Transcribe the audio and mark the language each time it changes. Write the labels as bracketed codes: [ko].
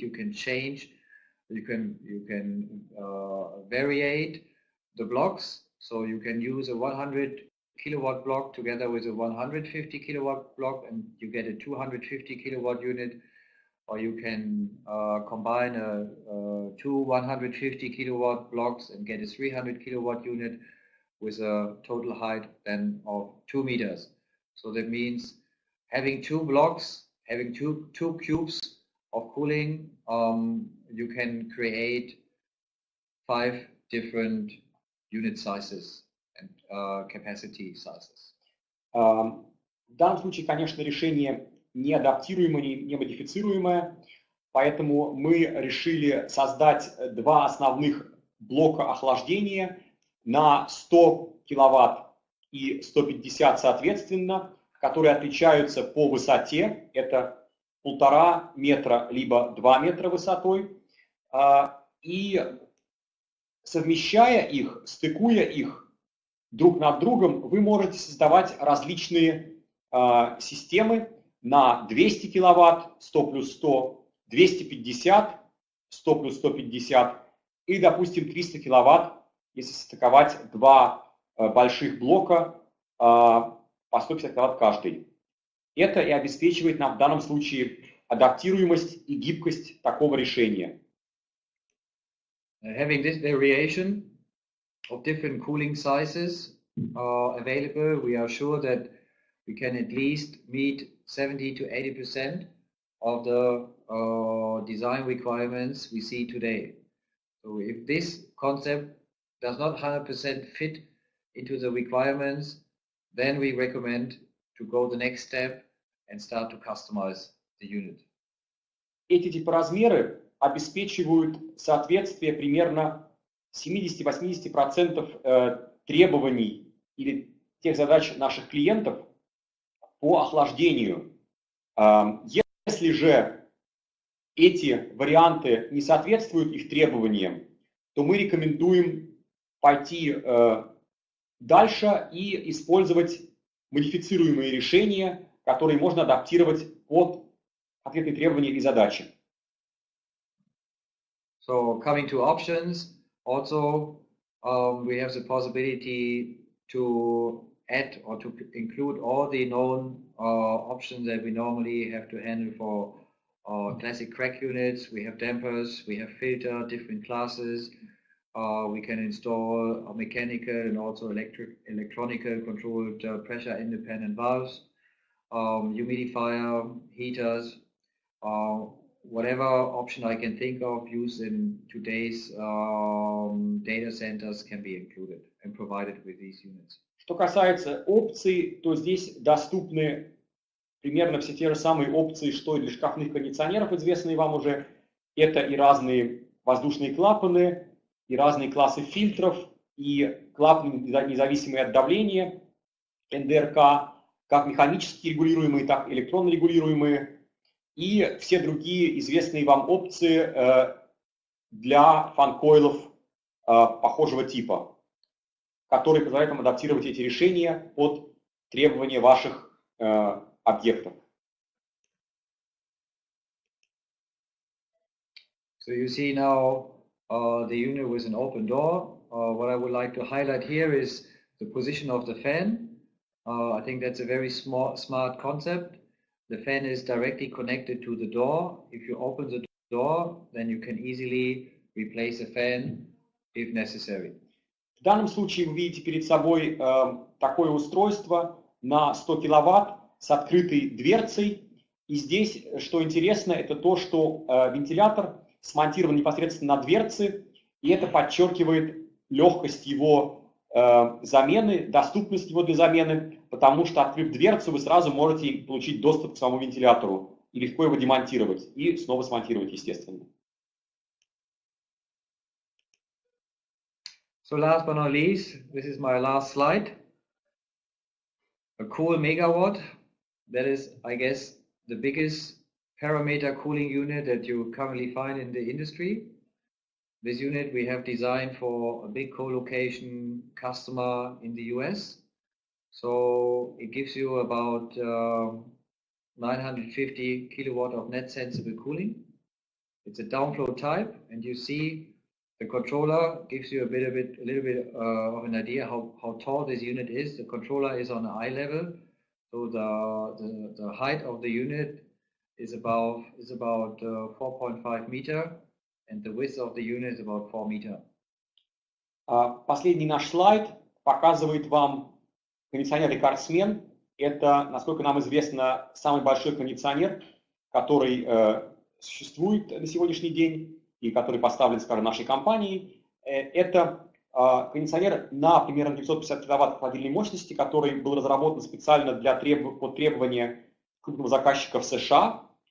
[en] You can change, you can variate the blocks, so you can use a 100 kilowatt block together with a 150 kilowatt block and you get a 250 kilowatt unit, or you can combine two 150 kilowatt blocks and get a 300 kilowatt unit with a total height then of 2 meters. So that means having two blocks, having two cubes of cooling, you can create 5 different unit sizes and capacity sizes. [ru] В данном случае, конечно, решение не адаптируемое, не модифицируемое, поэтому мы решили создать два основных блока охлаждения на 100 киловатт и 150 соответственно, которые отличаются по высоте, это 1,5 метра либо 2 метра высотой, и совмещая их, стыкуя их друг над другом, вы можете создавать различные системы, на 200 киловатт, 100 плюс 100, 250, 100 плюс 150 и, допустим, 300 киловатт, если стыковать два больших блока по 150 киловатт каждый. Это и обеспечивает нам в данном случае адаптируемость и гибкость такого решения. [en] Having this variation of different cooling sizes available, we are sure that we can at least meet 70 to 80% of the design requirements we see today. So if this concept does not 100% fit into the requirements, then we recommend to go the next step and start to customize the unit. [ru] Эти типоразмеры обеспечивают соответствие примерно 70-80% требований или тех задач наших клиентов по охлаждению. Если же эти варианты не соответствуют их требованиям, то мы рекомендуем пойти дальше и использовать модифицируемые решения, которые можно адаптировать под ответные требования и задачи. [en] So coming to options, also we have the possibility to add or to include all the known options that we normally have to handle for classic crack units. We have dampers, we have filter, different classes. We can install mechanical and also electronical controlled pressure independent valves, humidifier, heaters, whatever option I can think of used in today's data centers can be included and provided with these units. [ru] Что касается опций, то здесь доступны примерно все те же самые опции, что и для шкафных кондиционеров, известные вам уже. Это и разные воздушные клапаны, и разные классы фильтров, и клапаны, независимые от давления, НДРК, как механически регулируемые, так и электронно регулируемые, и все другие известные вам опции для фан-койлов похожего типа, которые позволяют нам адаптировать эти решения под требования ваших объектов. [en] So you see now the unit with an open door. What I would like to highlight here is the position of the fan. I think that's a very smart concept. The fan is directly connected to the door. If you open the door, then you can easily replace the fan if necessary. [ru] В данном случае вы видите перед собой такое устройство на 100 киловатт с открытой дверцей. И здесь, что интересно, это то, что вентилятор смонтирован непосредственно на дверце, и это подчеркивает легкость его замены, доступность его для замены, потому что, открыв дверцу, вы сразу можете получить доступ к самому вентилятору и легко его демонтировать и снова смонтировать, естественно. [en] So last but not least, this is my last slide. A cool megawatt, that is, I guess, the biggest parameter cooling unit that you currently find in the industry. This unit we have designed for a big co-location customer in the US. So it gives you about 950 kilowatt of net sensible cooling. It's a downflow type, and you see the controller gives you a little bit of an idea how tall this unit is. The controller is on eye level, so the height of the unit is about 4.5 meter, and the width of the unit is about 4 meter. [ru] Последний наш слайд показывает вам кондиционер рекордсмен. Это, насколько нам известно, самый большой кондиционер, который существует на сегодняшний день и который поставлен, скажем, нашей компанией. Это кондиционер на примерно 950 киловатт холодильной мощности, который был разработан специально под требования крупного заказчика в США.